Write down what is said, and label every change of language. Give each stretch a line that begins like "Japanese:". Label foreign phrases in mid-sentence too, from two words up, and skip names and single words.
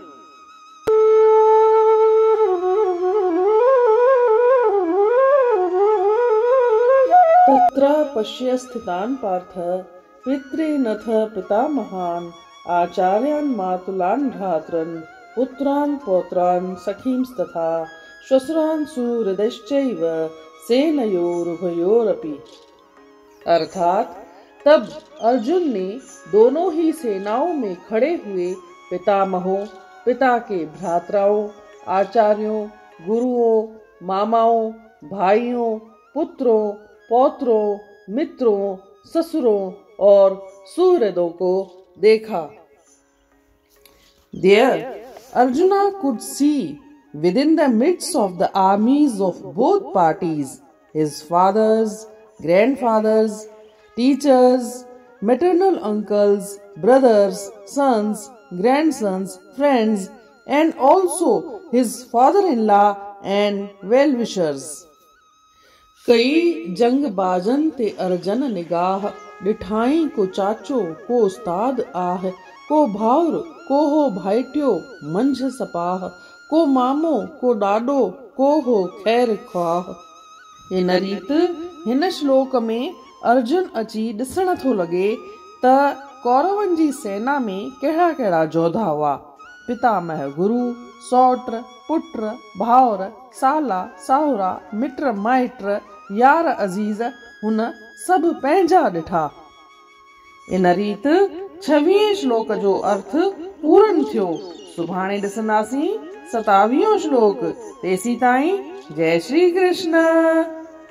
Sanskrit: तत्र पश्य स्थितान् पार्थ पितॄनथ पितामहान् आचार्यान् मातुलान् भ्रातॄन् पुत्रान् पौत्रान् सखींस्तथा श्वशुरान् सुहृदश्चैव सेनयोरुभयोरपि।
Hindi: अर्थात तब अर्जुन ने दोनों ही सेनाओं में खड़े हुए पितामहों, पिता के भ्राताओं, आचार्यों, गुरुओं, मामाओं, भाइयों, पुत्रों, पौत्रों, मित्रों, ससुरों और सुहृदों को देखा।
English: There Arjuna could see within the midst of the armies of both parties his fathers, grandfathers, teachers, maternal uncles, brothers, sons, grandsons, friends, and also his father-in-law and well-wishers।
Sindhi: कई जंग बाजन ते अर्जन निगाह डिठाई को चाचो को उस्ताद आह को भाउर को हो भाइटियो मंझ सपाह को मामो को डाडो को हो खैर ख्वाह। हिन रीत हिन श्लोक में अर्जुन अची ॾिसण थो लॻे त कौरवनि जी सेना में कहिड़ा कहिड़ा जोधा हुआ। पितामह गुरु, सौट, पुत्र, भाउर, साला, साहुरा, मिट माइट, यार अज़ीज हुन सभु पंहिंजा ॾिठा। इन रीत 26 श्लोक जो अर्थ पूर्ण थियो। सुभाणे ॾिसंदासीं 27 श्लोक। तेसी ताईं जय श्री कृष्ण।